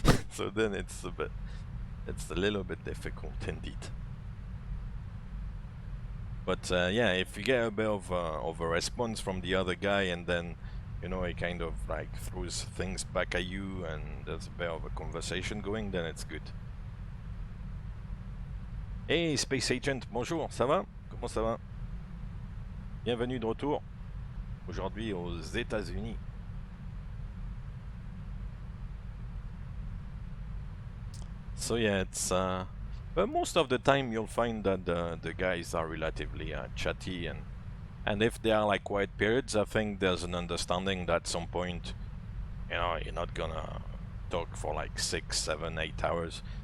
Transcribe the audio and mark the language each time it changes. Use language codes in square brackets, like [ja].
[en] So then it's a little bit difficult indeed. But yeah, if you get a bit of a response from the other guy, and then you know he kind of like throws things back at you, and there's a bit of a conversation going, then it's good. [fr] Hey Space Agent, bonjour, ça va? Comment ça va? Bienvenue de retour aujourd'hui aux États-Unis. [en] So yeah, it's but most of the time you'll find that the guys are relatively chatty, and if they are like quiet periods, I think there's an understanding that at some point, you know, you're not gonna talk for like 6, 7, 8 hours.